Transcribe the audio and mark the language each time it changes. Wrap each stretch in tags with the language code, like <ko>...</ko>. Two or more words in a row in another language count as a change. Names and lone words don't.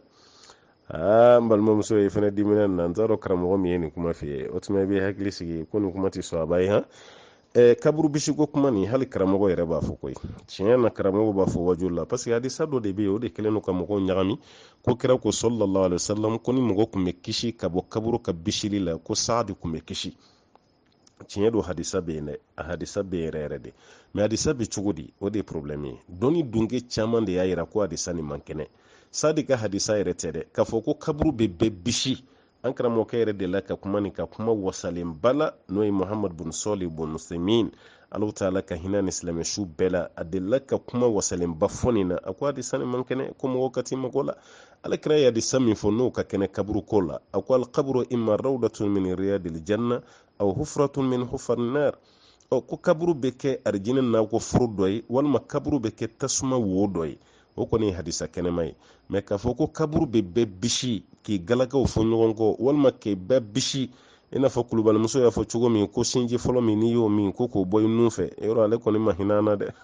<bm>N balimamuso ye fana dimina na n t'a dɔn karamɔgɔ min ye nin kuma f'i ye. O tuma i bɛ hakili sigi ko nin kuma tɛ sɔn a ba ye kaburu bisiko kuma nin hali karamɔgɔ yɛrɛ b'a fɔ koyi. Tiɲɛ na karamɔgɔ b'a fɔ wajulu la</bm> <fr>parce que</fr> <bm>hadisa dɔ de bɛ yen o de kɛlen don ka mɔgɔw ɲagami ko kira ko</bm> <ar>صلى الله عليه وسلم</ar> <bm>ko ni mɔgɔ tun bɛ kisi ka bɔ kaburu ka bisili la ko Saadi tun bɛ kisi. Tiɲɛ don hadisa bɛ yen dɛ, a hadisa bɛ yen yɛrɛ de, mais hadisa bɛ cogo di? O de ye problème ye. Dɔnni dunke caman de y'a jira ko hadisa nin man kɛnɛ. Saadi ka hadisa yɛrɛ tɛ dɛ, k'a fɔ ko kaburu bɛ bɛɛ bisi. An karamɔgɔkɛ yɛrɛ de la ka kuma nin ka kuma wasalen bala n'o ye Muhammad bin Salih bin Usaimin,</bm> <ar>الله تعالى</ar> <bm>ka hinɛ ni silamɛsu bɛɛ la, a delila ka kuma wasalen ba fɔ nin na, a ko hadisa nin man kɛnɛ ko mɔgɔ ka t'i mago la. Alakira ye hadisa min fɔ n'o ka kɛnɛ kaburu ko la, a ko</bm> <ar>القبر إما روضة من رياض الجنة أو حفرة من حفر النار.</ar> <bm>Ko kaburu bɛ kɛ arijinɛ nakɔ foro dɔ ye walima kaburu bɛ kɛ tasuma wo dɔ ye. O kɔni ye hadisa kɛnɛma ye, mais k'a fɔ ko kaburu bɛ bɛɛ bisi k'i galakaw fɔ ɲɔgɔn kɔ walima k'i bɛɛ bisi i n'a fɔ kulubalimuso y'a fɔ cogo min ko sinji fɔlɔ min n'i y'o min ko k'o bɔ i nun fɛ, yɔrɔ ale kɔni ma hinɛ an na dɛ.</bm>